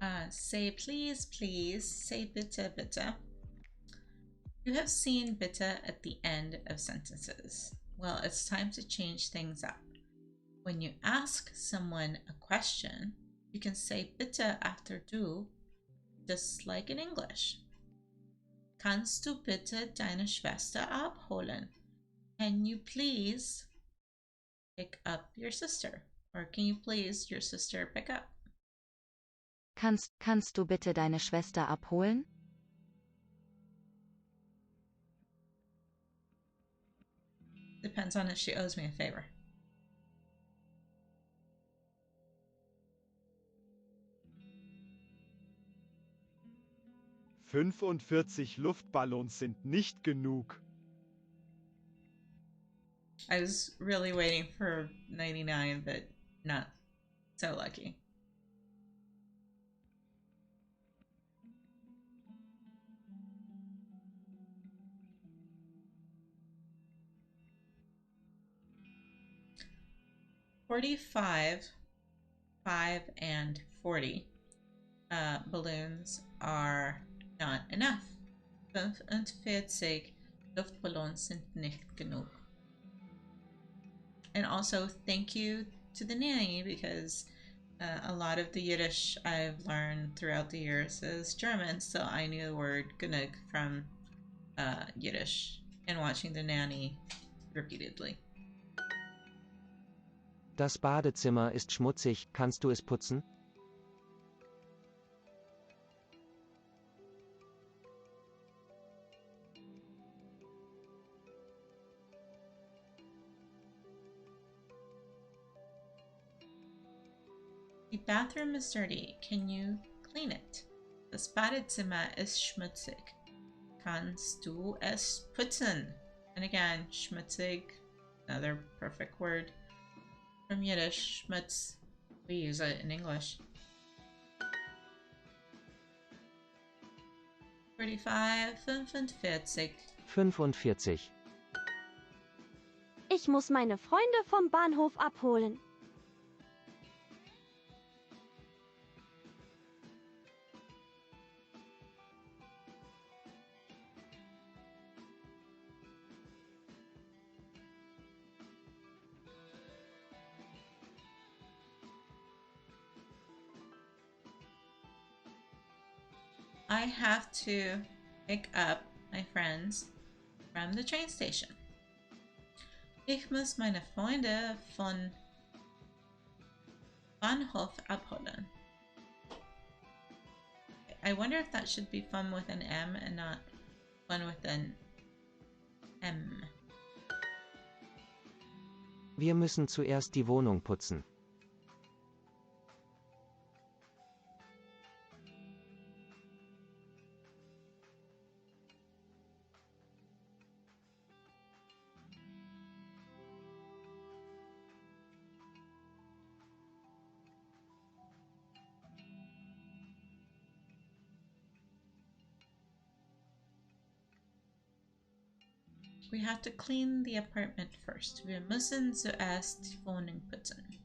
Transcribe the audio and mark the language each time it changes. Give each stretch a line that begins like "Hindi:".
English: Say please, please. Say bitte, bitte. You have seen bitte at the end of sentences. Well, it's time to change things up. When you ask someone a question, you can say bitte after du, just like in English.
German: Kannst du bitte deine Schwester abholen?
English: Can you please pick up your sister? Or can you please your sister pick up?
German: Kannst du bitte deine Schwester abholen?
English: Depends on if she owes me a favor.
German: »45 Luftballons sind nicht genug.«
English: I was really waiting for 99, but not so lucky. $45, 5, and 40 balloons are not enough.
German: 45 Luftballons sind nicht genug.
English: And also, thank you to the nanny, because a lot of the Yiddish I've learned throughout the years is German, so I knew the word genug from Yiddish and watching the nanny repeatedly.
German: Das Badezimmer ist schmutzig, kannst du es putzen?
English: The bathroom is dirty. Can you clean it?
German: Das Badezimmer ist schmutzig. Kannst du es putzen?
English: And again, schmutzig, another perfect word from Yiddish. Schmutz, we use it in English. 45, 45. 45.
German: Ich muss meine Freunde vom Bahnhof abholen.
English: I have to pick up my friends from the train station.
German: Ich muss meine Freunde von Bahnhof abholen.
English: I wonder if that should be fun with an M and not fun with an M.
German: Wir müssen zuerst die Wohnung putzen.
English: We have to clean the apartment first.
German: Wir müssen zuerst die Wohnung putzen.